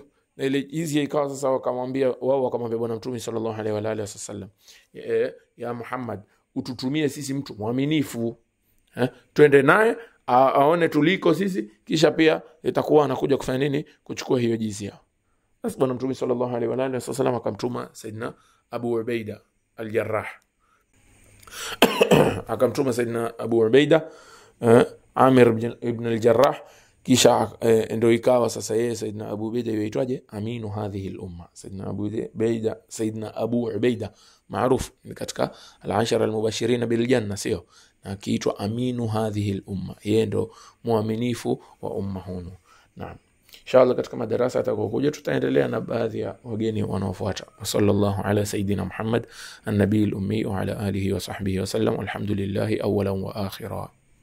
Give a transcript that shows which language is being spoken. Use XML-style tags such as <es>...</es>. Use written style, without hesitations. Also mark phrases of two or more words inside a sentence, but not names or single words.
<sw>Na ile jizya ikawa sasa wakamwambia bwana Mtume</sw> <ar>صلى الله عليه وعلى آله وسلم,</ar> <sw>ya Muhammad, ututumie sisi mtu mwaminifu, twende naye aone tuliko sisi, kisha pia itakuwa anakuja kufanya nini? Kuchukua hiyo jizya. Basi bwana Mtume</sw> <ar>صلى الله عليه وعلى آله وسلم</ar> <sw>akamtuma Saidina Abu Ubaida al-Jarrah, akamtuma Saidina Abu Ubaida Amir ibn al-Jarrah. Kisha ndio ikawa sasa yeye Saidina Abu Ubaida yaitwaje?</sw> <ar>أمين هذه الأمة. Saidina Abu Ubaida</ar> <sw>maarufu katika</sw> <ar>العشرة المبشرين بالجنة, sio?</ar> <sw>Na kiitwa</sw> <ar>أمين هذه الأمة,</ar> <sw>yeye ndo muaminifu wa umma hunu. Naam, inshallah katika madarasa atakokuja tutaendelea na baadhi ya wageni wanaofuata.</sw> <ar>صلى الله على سيدنا محمد النبي الأمي وعلى آله وصحبه وسلم. الحمد لله أولا وآخرا.</ar>